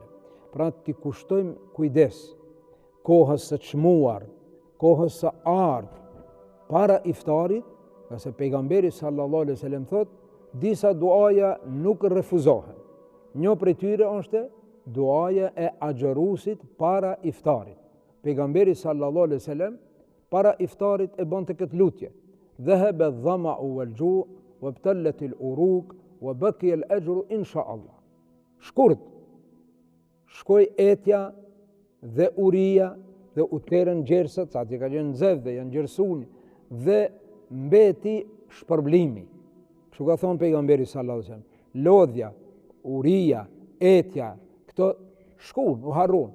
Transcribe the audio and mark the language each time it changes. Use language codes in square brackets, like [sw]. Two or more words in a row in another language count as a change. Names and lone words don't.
[sq] Pra ti kushtojmë kujdes kohës së çmuar, kohës së ardhë para iftarit, nga se pejgamberi [ar] صلى الله عليه وسلم [sq] thot, disa duaja nuk refuzohen. Një prej tyre është duaja e agjërusit para iftarit. Pejgamberi [ar] صلى الله عليه وسلم [sq] para iftarit e bonte këtë lutje. [ar] ذهب الظمأ والجوع وابتلت العروق وبقي الأجر إن شاء الله. [sq] Shkurt shkoi etja dhe uria dhe u terën gjersat, sa që ka qenë nxehtë dhe janë gjersuni, dhe mbeti shpërblimi. Kështu ka thonë pejgamberi [ar] صلى الله عليه وسلم, [sq] lodhja, uria, etja, këto shkun, u harrun.